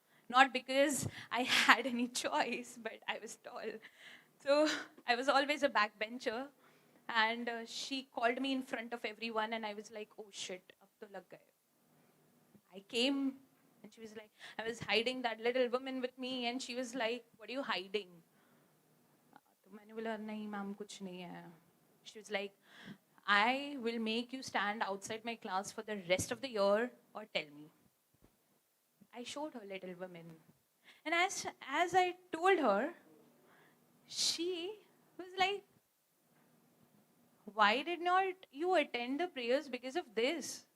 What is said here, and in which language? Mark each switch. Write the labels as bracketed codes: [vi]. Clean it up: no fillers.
[en] Not because I had any choice, but I was tall. So I was always a backbencher. And she called me in front of everyone, and I was like, oh shit, [hi] ab to lag gaye. [en] I came, and she was like, I was hiding that little woman with me, and she was like, what are you hiding? [hi] तो मैंने बोला नहीं ma'am कुछ नहीं है. [en] She was like, I will make you stand outside my class for the rest of the year, or tell me. I showed her Little Women. And as I told her, she was like, why did not you attend the prayers because of this?